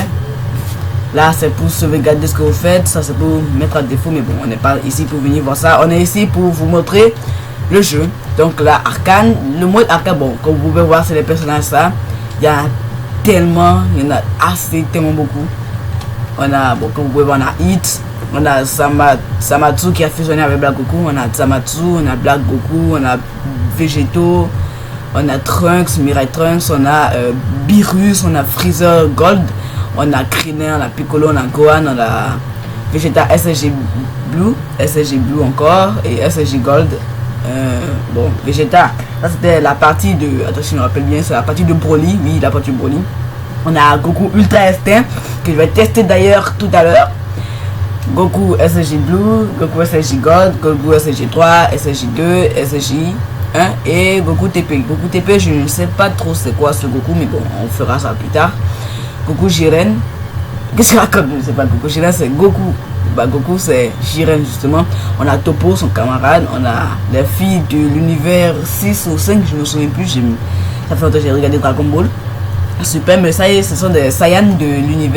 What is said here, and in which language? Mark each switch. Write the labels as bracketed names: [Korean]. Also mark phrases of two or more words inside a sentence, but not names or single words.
[French] Là c'est pour sauvegarder ce que vous faites, ça c'est pour mettre à défaut, mais bon on n'est pas ici pour venir voir ça, on est ici pour vous montrer le jeu. Donc là arcane, le mode arcade, bon comme vous pouvez voir c'est les personnages ça, il y a tellement, il y en a assez, tellement beaucoup. On a, bon, comme vous pouvez voir, on a Hit, on a Samatsu qui a fusionné avec Black Goku, on a Samatsu, on a Black Goku, on a Vegeto, on a Trunks, Mirai Trunks, on a Beerus, on a Freezer Gold, on a Krillin, on a Piccolo, on a Gohan, on a Vegeta SSG Blue encore, et SSG Gold. Bon, Vegeta, ça c'était la partie de, attention je me rappelle bien, c'est la partie de Broly, oui la partie de Broly. On a Goku Ultra Instinct que je vais tester d'ailleurs tout à l'heure. Goku SSG Blue, Goku SSG Gold, Goku SSG 3, SSG 2, SSG 1 et Goku TP. Goku TP je ne sais pas trop c'est quoi ce Goku, mais bon on fera ça plus tard. Goku Jiren, qu'est-ce que je raconte? Je sais pas, Goku Jiren c'est Goku. Goku c'est Jiren justement. On a Toppo son camarade, on a les filles de l'univers 6 ou 5, je me souviens plus, ça fait longtemps que j'ai regardé Dragon Ball Super, mais ça y est, ce sont des Saiyans de l'univers.